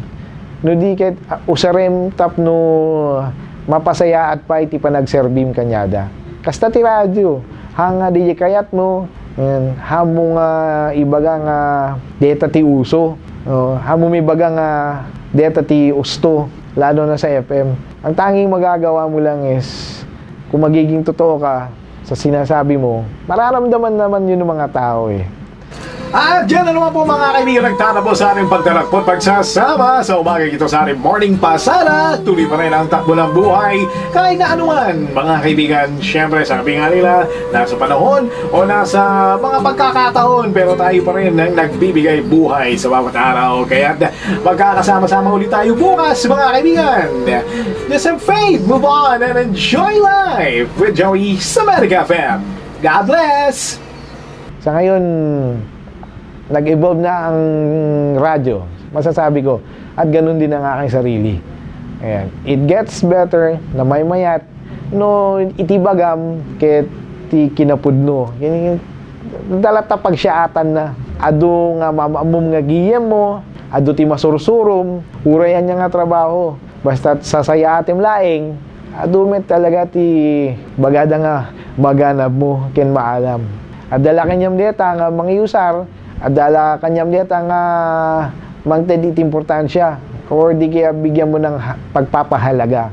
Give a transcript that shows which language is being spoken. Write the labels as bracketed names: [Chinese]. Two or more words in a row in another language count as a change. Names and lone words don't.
[Iloko] No di ket usarem tapno mapasaya at pa iti panagserbim kanyada. Kasta ti radyo. hanga di kayat mo, yan, hamo nga ibaga nga deta ti uso, hamo ibaga nga deta ti usto, [Filipino] lalo na sa FM. Ang tanging magagawa mo lang is, kung magiging totoo ka sa sinasabi mo, mararamdaman naman yun ng mga tao eh. At dyan na naman po mga kaibigan, nagtatapos sa ating pagtalakpot pagsasama sa umaga ito sa ating morning pasada. Tuloy pa rin ang takbo ng buhay kahit na anuman mga kaibigan. Siyempre sabi nga nila, nasa panahon o nasa mga pagkakataon, pero tayo pa rin ang nagbibigay buhay sa bawat araw. Kaya magkakasama-sama ulit tayo bukas mga kaibigan. [English] Just have faith, move on and enjoy life with Joey [Filipino] sa Medica FM. [English] God bless! [Filipino] Sa ngayon, nag-evolve na ang radyo, masasabi ko, at ganun din ang aking sarili. Ayan. [English] It gets better [Iloko] na may mayat, no itibagam ket ti kinapudno. Dalata pagsiyaatan na, ado nga mamamum nga giyem mo, ado ti masursurum, urayan niya nga trabaho, basta sasaya atim laing, ado met talaga ti bagada nga maganab mo, ken maalam. Adala kanyam deta nga mga usar, adala kanyam deta nga mangtedit importansya, or [Filipino] di kaya bigyan mo ng pagpapahalaga.